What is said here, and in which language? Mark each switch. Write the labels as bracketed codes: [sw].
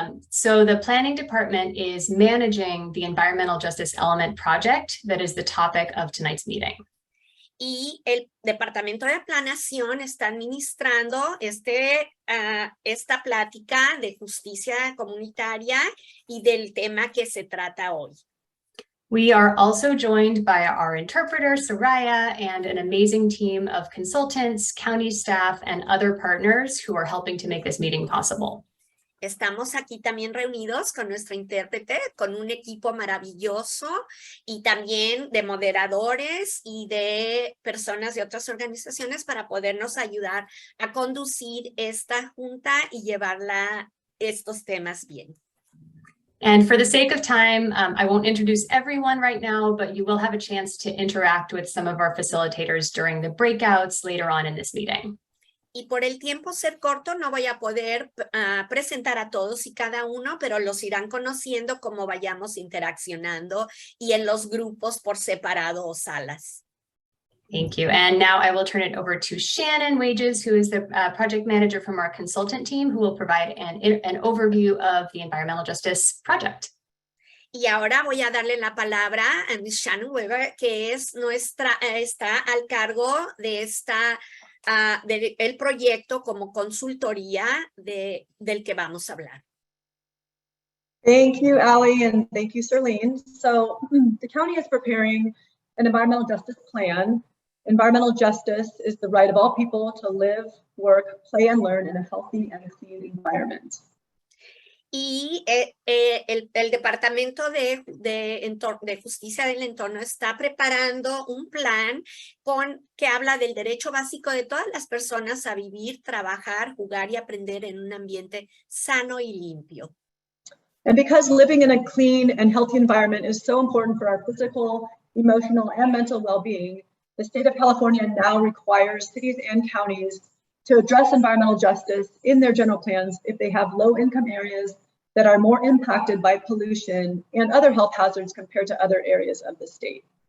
[en] So the planning department is managing the environmental justice element project that is the topic of tonight's meeting. [es] Y el departamento de planeación está administrando esta plática de justicia comunitaria y del tema que se trata hoy. [en] We are also joined by our interpreter, Soraya, and an amazing team of consultants, county staff, and other partners who are helping to make this meeting possible. [es] Estamos aquí también reunidos con nuestro intérprete, con un equipo maravilloso y también de moderadores y de personas de otras organizaciones para podernos ayudar a conducir esta junta y llevarla estos temas bien. [en] And for the sake of time, I won't introduce everyone right now, but you will have a chance to interact with some of our facilitators during the breakouts later on in this meeting. [es] Y por el tiempo ser corto, no voy a poder presentar a todos y cada uno, pero los irán conociendo como vayamos interaccionando y en los grupos por separado o salas. [en] Thank you. And now I will turn it over to Shannon Wages, who is the project manager from our consultant team, who will provide an overview of the environmental justice project. [es] Y ahora voy a darle la palabra a Ms. Shannon Weber, que es está al cargo de del proyecto como consultoría del que vamos a hablar. [en] Thank you, Ali, and thank you, Sorleen. So the county is preparing an environmental justice plan. Environmental justice is the right of all people to live, work, play, and learn in a healthy and clean environment. [es] Y el Departamento de Justicia del Entorno está preparando un plan que habla del derecho básico de todas las personas a vivir, trabajar, jugar y aprender en un ambiente sano y limpio. [en] And because living in a clean and healthy environment is so important for our physical, emotional, and mental well-being, the state of California now requires cities and counties to address environmental justice in their general plans if they have low-income areas that are more impacted by pollution and other health hazards compared to other areas of the state.